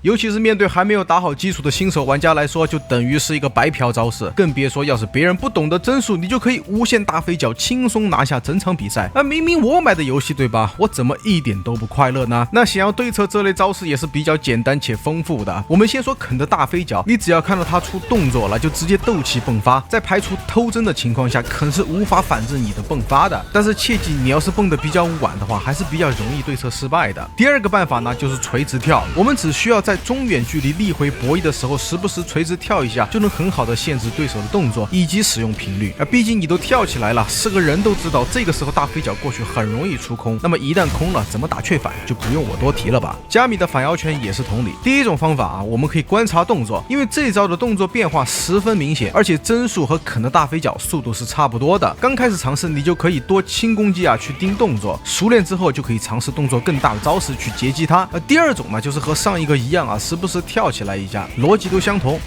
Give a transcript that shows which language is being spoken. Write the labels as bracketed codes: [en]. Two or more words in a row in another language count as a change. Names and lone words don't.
[zh] 尤其是面對還沒有打好基礎的新手玩家來說，就等於是一個白嫖招式。更別說要是別人不懂得幀數，你就可以無限大飛腳輕鬆拿下整場比賽。明明我買的遊戲對吧？我怎麼一點都不快樂呢？那想要對策這類招式也是比較簡單且豐富的。我們先說肯的大飞腳，你只要看到他出動作了，就直接斗氣迸發。在排除偷帧的情況下，肯是無法反制你的迸發的。但是切记，你要是蹦得比较晚的話，還是比較容易对策失敗的。第二個辦法呢，就是垂直跳。我們只需要在中遠距離力回博弈的時候，時不時垂直跳一下，就能很好的限制對手的動作以及使用頻率。畢竟你都跳起來了，是個人都知道，這個時候大飞腳過去很容易出空。那麼一旦空了，怎麼打雀反就不用我多提了吧。加米的反摇拳也是同理。第一種方法我們可以觀察動作，因为這一招的動作變化十分明顯，而且幀數和肯的大飛腳速度是差不多的。剛開始嘗試你就可以多輕攻擊去盯動作，熟練之後就可以嘗試動作更大的招式去截擊它。第二種呢，就是和上一個一樣時不時跳起來一下，邏輯都相同。